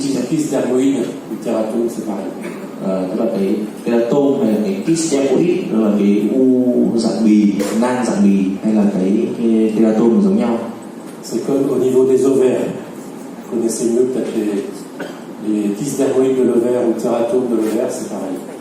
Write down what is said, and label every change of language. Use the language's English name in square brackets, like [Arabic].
[French] Kyste dermoïde ou tératome, c'est pareil. [Vietnamese] tức là cái teratome hay là cái kyste dermoid, đó là cái u dạng bì, nang dạng bì, hay là cái teratome giống nhau. [French] C'est comme au niveau des ovaires. Vous connaissez mieux peut-être les kystes dermoïdes de l'ovaire ou tératome de l'ovaire, c'est pareil.